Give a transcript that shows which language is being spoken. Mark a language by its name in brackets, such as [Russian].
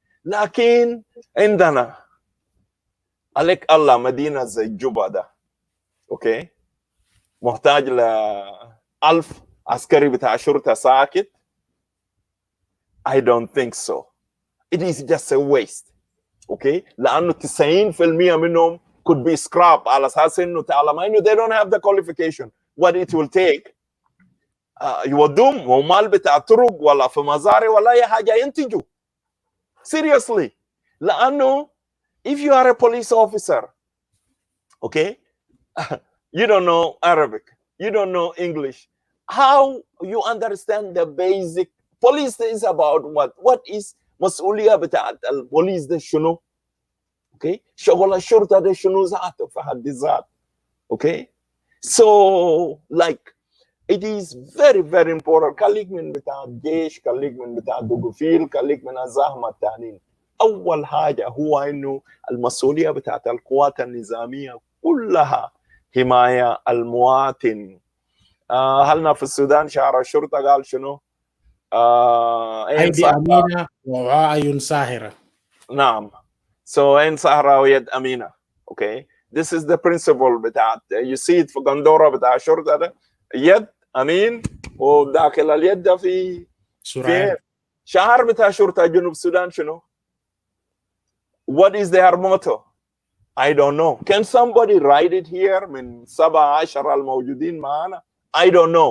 [Arabic] لكن عندنا عليك الله مدينة زي جوبا ده، اوكي، محتاج ل1000 عسكري بتاع شرطة ساكت. [English] I don't think so. It is just a waste, okay. [Arabic] لأنه 90% منهم [English] could be scrapped [Arabic] على أساس إنه تعلم إنه [English] they don't have the qualification. What it will take [Arabic] يودوم ومال بتاع طرق ولا في مزارع ولا أي حاجة ينتجوا. [English] Seriously. [Arabic] لأنه [English] if you are a police officer, okay, you don't know Arabic, you don't know English, how you understand the basic police is about what is [Arabic] مسؤولية بتاعت البوليس ده شنو، [English] okay، [Arabic] شغل الشرطة ده شنو ذاته في حد ذات، [English] okay. So like it is very very important. [Arabic] خليك من بتاع الجيش، خليك من بتاع الدقوفيل، خليك من الزحمة التانيين. أول حاجة هو إنه المسؤولية بتاعت القوات النظامية كلها حماية المواطن. هلنا في السودان شعار الشرطة قال شنو؟ أيدي أمينة وأعين ساهرة. نعم. So عين ساهرة ويد أمينة. [English] Okay. This is the principle [Arabic] بتاعت [English] you see it [Arabic] في قندورة بتاع الشرطة ده يد أمين وداخل اليد ده في شعار بتاع شرطة جنوب السودان شنو؟ [English] What is their motto? I don't know. Can somebody write it here [Arabic] من 17 الموجودين معنا? [English] I don't know.